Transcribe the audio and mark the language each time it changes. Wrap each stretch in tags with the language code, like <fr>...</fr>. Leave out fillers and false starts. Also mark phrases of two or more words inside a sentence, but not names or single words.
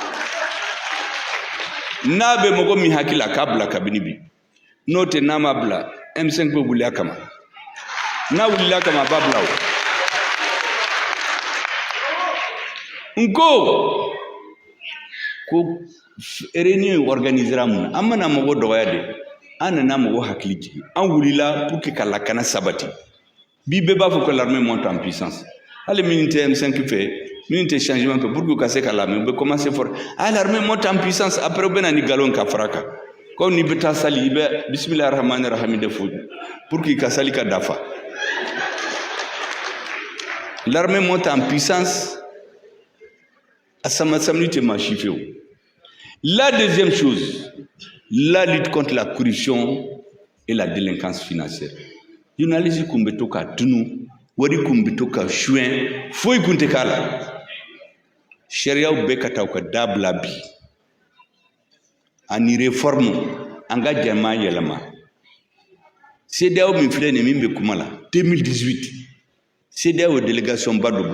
<bm>n'a bɛ mɔgɔ min hakili la k'a bila kabini bi n'o tɛ n'a ma bila M5 bɛ wuli a kama n'a wulila kama a b'a bila o n ko réunion organisera mun na an mana mɔgɔ dɔgɔya de an nana mɔgɔ hakili jigi an wulila</bm> <fr>pour que</fr> <bm>ka lakana sabati bi bɛɛ b'a fɔ</bm> <fr>que l'armée monte en puissance</fr> <bm>hali minnu tɛ M5 fɛ minnu tɛ changement fɛ</bm> <fr>pour que</fr> <bm>u ka se ka lamɛn u bɛ commencer fort</bm> <fr>l'armée monte en puissance</fr> <bm>après u bɛ na ni galon ka fara kan comme n'i bɛ taa sali i bɛ</bm> <ar>bisimilahi rahmani rahim</ar> <bm>de fɔ</bm> <fr>pour que</fr> <bm>ka sali ka dafa</bm> <fr>l'armée monte en puissance à</fr> <bm>Samassamni tɛ maa si fewu.</bm> <fr>La deuxième chose, la lutte contre la corruption et la délinquance financière.</fr> <bm>Journaliste kun bɛ to ka tunu wari kun bɛ to ka suɲɛ foyi kun tɛ k'a la sariyaw bɛɛ ka taa u ka dabila bi ani réforme an ka jama yɛlɛma CEDEAO min filɛ nin min bɛ kuma la 2018 CEDEAO délégation ba dɔ</bm>